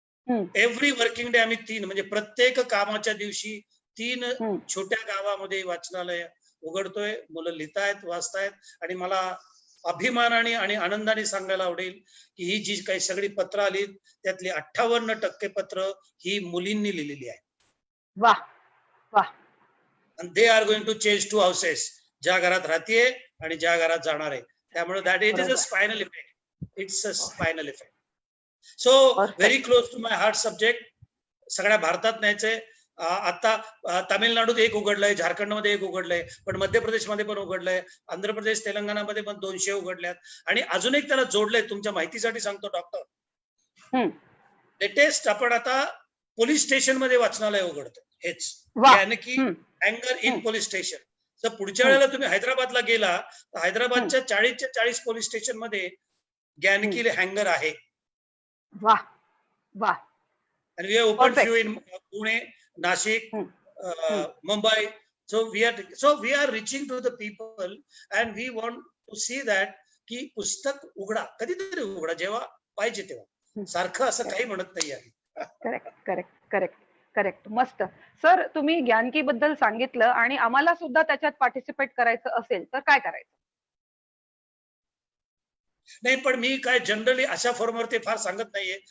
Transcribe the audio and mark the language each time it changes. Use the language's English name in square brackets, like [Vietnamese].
[Marathi] Every working day आम्ही 3, म्हणजे प्रत्येक कामाच्या दिवशी 3 छोट्या गावामध्ये वाचनालय उघडतोय. मुलं लिहितायत, वाचतायत. आणि मला अभिमानाने आणि आनंदाने सांगायला आवडेल की ही जी काही सगळी पत्र आली त्यातली 58% पत्र ही मुलींनी लिहिलेली आहे. वाह वाह. [English] and they are going to change 2 houses, [Marathi] ज्या घरात राहतीये आणि ज्या घरात जाणार आहे. त्यामुळे [English] that it is a [Marathi] बरोबर. [English] spinal effect. It's a spinal effect. So Perfect. very close to my heart subject. [Marathi] सगळ्या भारतात न्यायचंय. आता तामिळनाडूत एक उघडलंय, झारखंडमध्ये एक उघडलंय, पण मध्य प्रदेशमध्ये पण उघडलंय, आंध्र प्रदेश तेलंगणामध्ये पण 200 उघडल्यात आणि अजून एक त्याला जोडलंय. तुमच्या माहितीसाठी सांगतो डॉक्टर, लेटेस्ट आपण आता पोलीस स्टेशन मध्ये वाचनालय उघडतो. हेच याने की अँगर इन पोलीस स्टेशन. जर पुढच्या वेळेला तुम्ही हैदराबादला गेला तर हैदराबादच्या 40च्या 40 पोलीस स्टेशन मध्ये ज्ञानकी हँगर आहे. वाह वाह. [English] And we have opened few in Pune, Nashik, Mumbai. So we are reaching to the people and we want to see that [Marathi] की पुस्तक उघडा, कधीतरी उघडा जेव्हा पाहिजे तेव्हा. सारखं असं काही म्हणत नाही आहे. Correct correct correct correct. मस्त सर, तुम्ही ज्ञानकी बद्दल सांगितलं आणि आम्हाला सुद्धा त्याच्यात पार्टिसिपेट करायचं असेल तर काय करायचं? नाही, पण मी काय जनरली अशा फॉर्मवर ते फार सांगत नाहीये.